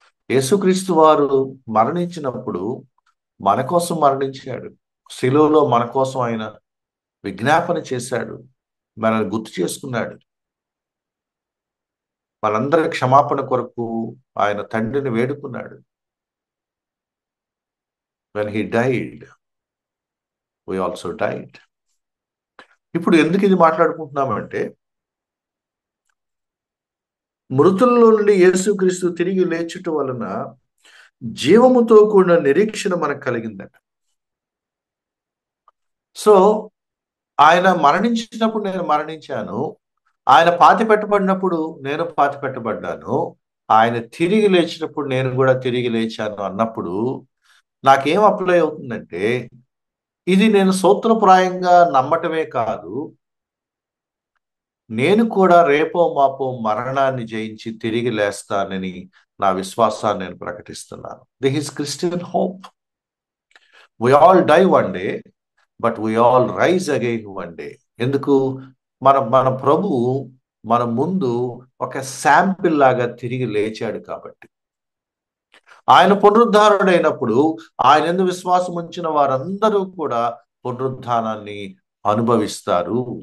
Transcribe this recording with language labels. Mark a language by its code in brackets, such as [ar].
[te] యేసుక్రీస్తు వారు మరణించినప్పుడు మన కోసం మరణించాడు. సిలువలో మన కోసం ఆయన విజ్ఞాపన చేశాడు, మనల్ని గుర్తు చేసుకున్నాడు. మనందరి క్షమాపణ కొరకు ఆయన తండ్రిని వేడుకున్నాడు. [en] When he died, we also died. [te] ఇప్పుడు ఎందుకు ఇది మాట్లాడుకుంటున్నామంటే, మృతుల్లో నుండి యేసుక్రీస్తు తిరిగి లేచుట వలన జీవముతో కూడిన నిరీక్షణ మనకు కలిగిందట. సో ఆయన మరణించినప్పుడు నేను మరణించాను, ఆయన పాతి పెట్టబడినప్పుడు నేను పాతి పెట్టబడ్డాను, ఆయన తిరిగి లేచినప్పుడు నేను కూడా తిరిగి లేచాను అన్నప్పుడు నాకేం అప్లై అవుతుందంటే, ఇది నేను సూత్రప్రాయంగా నమ్మటమే కాదు, నేను కూడా రేపో మాపో మరణాన్ని జయించి తిరిగి లేస్తానని నా విశ్వాసాన్ని నేను ప్రకటిస్తున్నాను. [en] This is Christian hope. We all die one day, but we all rise again one day. [te] ఎందుకు? మన మన ప్రభువు మన ముందు ఒక శాంపిల్ లాగా తిరిగి లేచాడు కాబట్టి, ఆయన పునరుద్ధారుడైనప్పుడు ఆయన యందు విశ్వాసం ఉంచిన వారందరూ కూడా పునరుద్ధానాన్ని అనుభవిస్తారు.